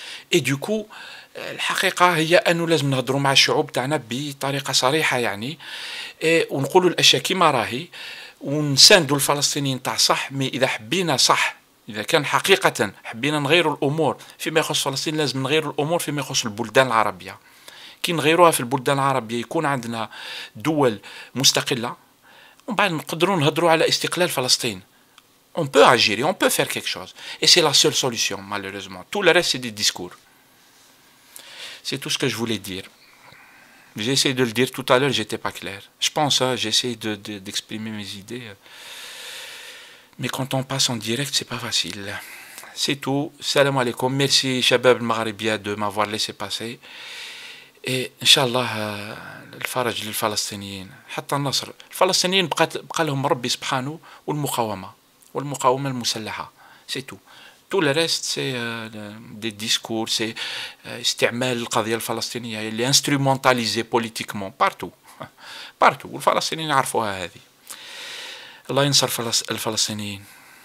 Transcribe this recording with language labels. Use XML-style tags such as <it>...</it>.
<fr>Et du coup,</fr> <ar>الحقيقة هي أنه لازم نهضروا مع الشعوب تاعنا بطريقة صريحة يعني, ونقولوا الأشياء كما راهي, ونساندوا الفلسطينيين تاع صح. مي إذا حبينا صح, إذا كان حقيقة حبينا نغيروا الأمور فيما يخص فلسطين, لازم نغيروا الأمور فيما يخص البلدان العربية. كي نغيروها في البلدان العربية يكون عندنا دول مستقلة, ومن بعد نقدروا نهضروا على استقلال فلسطين.</ar> <fr>On peut agir et on peut faire quelque chose. Et c'est la seule solution, malheureusement. Tout le reste, c'est des discours. C'est tout ce que je voulais dire. J'ai essayé de le dire tout à l'heure, j'étais pas clair. Je pense, hein, j'ai essayé d'exprimer mes idées. Mais quand on passe en direct, c'est pas facile. C'est tout. Salam alaikum. Merci, Shabab al-Maghribia, de m'avoir laissé passer.</fr> <ar>Et Inch'Allah, الفرج للفلسطينيين حتى النصر. الفلسطينيين بقى لهم ربي سبحانه والمقاومة المسلحة.</ar> <fr>C'est tout. Tout le reste, c'est des discours, c'est</fr> <ar>استعمال القضية الفلسطينية اللي</ar> <fr>instrumentalisée politiquement partout. partout.</fr> <ar>والفلسطينيين يعرفوها هذه. الله ينصر الفلسطينيين.</ar>